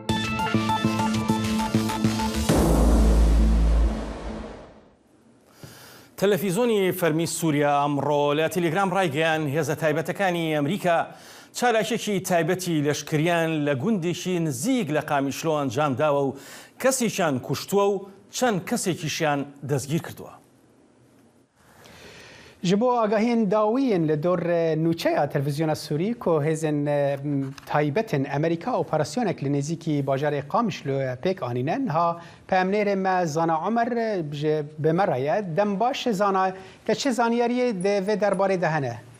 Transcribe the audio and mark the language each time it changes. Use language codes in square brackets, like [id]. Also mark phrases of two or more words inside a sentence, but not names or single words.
[ckb] تەلەڤیزۆنی فەرمی سووریا ئەمڕۆ لە تەلێگرام ڕایگەیان هێزە تایبەتەکانی ئەمریکا چالاکێکی تایبەتی لەشکریان لە گوندێکی نزیک لە قامیشلۆ ئەنجام داوە و کەسێکیان کوشتووە و چەند کەسێکیشیان دەستگیر کردووە. [ku] Ji bo agahiyên dawiyên li dor nûçeya televizyona Sûrî ku hêzên taybetên Amerîka operasyonek li nêzîkî bajarê Qamişloyê pêk anînen ha peyamnêrê me Zana Umer ji bi me re ye dem baş zana te çi zaniyariyê di vê derbarê de hene?